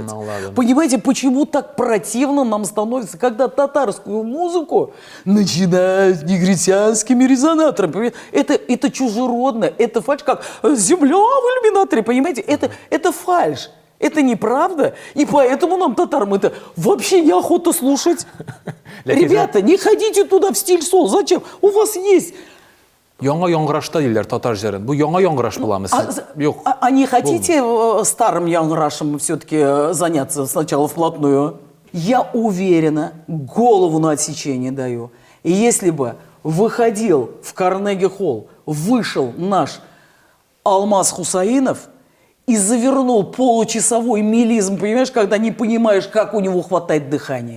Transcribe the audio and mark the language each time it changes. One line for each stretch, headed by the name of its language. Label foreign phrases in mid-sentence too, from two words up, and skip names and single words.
Russian: Понимаете, почему так противно нам становится, когда татарскую музыку начинают негритянскими резонаторами? Это чужеродно, это фальшь, как земля в иллюминаторе, понимаете? Это фальшь. Это неправда, и поэтому нам, татарам, это вообще неохота слушать. Ребята, не ходите туда в стиль сол. Зачем? У вас есть...
Tatar: Яңа яңгырашта диләр татар җырын. Бу яңа яңгыраш буламы? Юк.
Russian: А не хотите старым яңгырашем все-таки заняться сначала вплотную? Я уверена, голову на отсечение даю. И если бы выходил в Карнеги-холл, вышел наш Алмаз Хусаинов и завернул получасовой мелизм, понимаешь, когда не понимаешь, как у него хватает дыхания.